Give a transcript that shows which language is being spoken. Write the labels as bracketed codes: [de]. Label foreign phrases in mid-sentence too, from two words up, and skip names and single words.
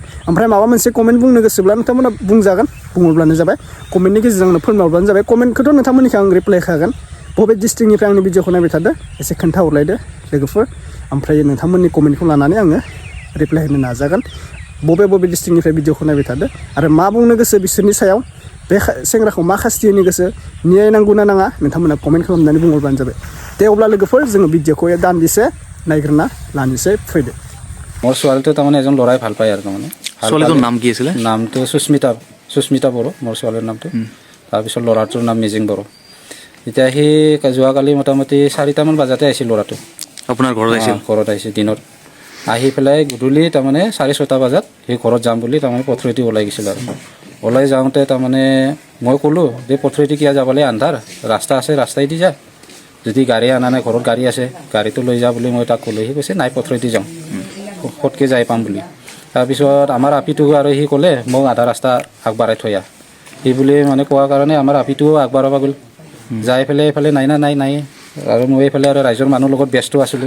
[brx] ओमफ्राय माबा मोनसे कमेन्ट बुंनो गोसोब्ला नोंथांमोना बुंजागोन बुङोब्लानो जाबाय कमेन्टनि गेजेरजों आंनो फोरमायहरब्लानो जाबाय कमेन्टखौथ' नोंथांमोननिखौ आं रिप्लाइ होखागोन बबे डिस्ट्रिक्टनिफ्राय आंनि भिडिअखौ नायबाय थादो एसे खोन्थाहरलायदो लोगोफोर ओमफ्राय नोंथांमोननि कमेन्टखौ लानानै आङो रिप्लाइ होनो नाजागोन बबे भिडिअखौ नायबाय थादो आरो मा बुंनो गोसो बिसोरनि सायाव बे सेंग्राखौ मा खासथि होनो गोसो न्याय नांगौ ना नाङा नोंथांमोना कमेन्ट खालामनानै बुंहरबानो जाबाय दे अब्ला लोगोफोर जोङो भिडिअखौ दान्दिसे नायग्रोना लानोसै फैदो [as] মোৰ ছোৱালীটো তাৰমানে এজন ল'ৰাই ভাল পায় আৰু তাৰমানে ছোৱালীটোৰ নাম কি আছিলে? নামটো সুস্মিতা বড়ো মোৰ ছোৱালীৰ নামটো তাৰপিছত ল'ৰাটোৰ নাম মিজিং বড়ো এতিয়া সি যোৱাকালি মোটামুটি 4টামান বজাতে আহিছিল ল'ৰাটো আপোনাৰ ঘৰত আহিছিল? ঘৰত আহিছিল দিনত আহি পেলাই গধূলি তাৰমানে 6:30 বজাত সি ঘৰত যাম বুলি তাৰমানে পথৰেদি ওলাই গৈছিল আৰু ওলাই যাওঁতে তাৰমানে মই ক'লোঁ যে পথৰেদি কিয় যাবলৈ আন্ধাৰ ৰাস্তা আছে ৰাস্তাইদি যা যদি গাড়ী আনা নাই ঘৰত গাড়ী আছে গাড়ীটো লৈ যা বুলি মই তাক ক'লোঁ সি কৈছে নাই পথৰেদি যাওঁ ফটকৈ যাই পাম বুলি তাৰপিছত আমাৰ আপিটো আৰু সি ক'লে মোক আধা ৰাস্তা আগবঢ়াই থৈ সি বুলি মানে কোৱাৰ কাৰণে আমাৰ আপিটোও আগবঢ়াব গ'ল যাই পেলাই এইফালে নাই আৰু মই এইফালে আৰু ৰাইজৰ মানুহৰ লগত ব্যস্ত আছিলোঁ।